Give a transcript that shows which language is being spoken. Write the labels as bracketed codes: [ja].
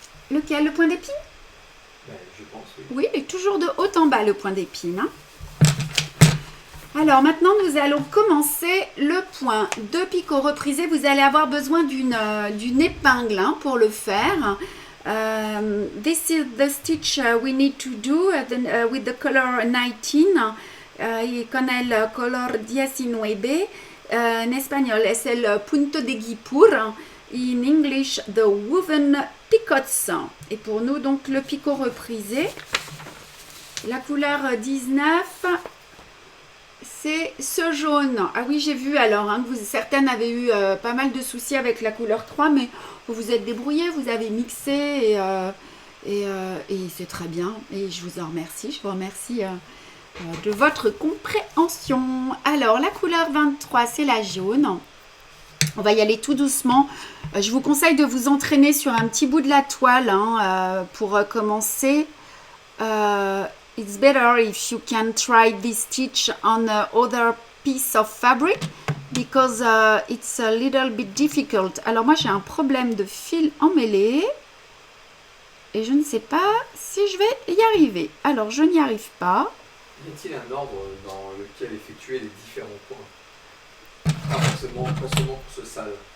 [fr] Lequel? Le point d'épine? Je pense, oui. Oui, et toujours de haut en bas, le point d'épine. Hein. Alors, maintenant, nous allons commencer le point de picot reprisé. Vous allez avoir besoin d'une épingle pour le faire. [en] This is the stitch we need to do with the color 19. [es] Con el color 19. [fr] En espagnol [es] es el punto de guipur. [en] In English, the woven picots. [fr] Et pour nous, donc, le picot reprisé. La couleur 19, c'est ce jaune. Ah oui, j'ai vu alors que certaines avaient eu pas mal de soucis avec la couleur 3, mais vous vous êtes débrouillés, vous avez mixé et c'est très bien. Et je vous en remercie. Je vous remercie de votre compréhension. Alors, la couleur 23, c'est la jaune. On va y aller tout doucement. Je vous conseille de vous entraîner sur un petit bout de la toile pour commencer. It's better if you can try this stitch on other piece of fabric because it's a little bit difficult. Alors moi j'ai un problème de fil emmêlé et je ne sais pas si je vais y arriver. Alors je n'y arrive pas. Y a-t-il un ordre dans lequel effectuer les différents points? Pas seulement pour ce sale.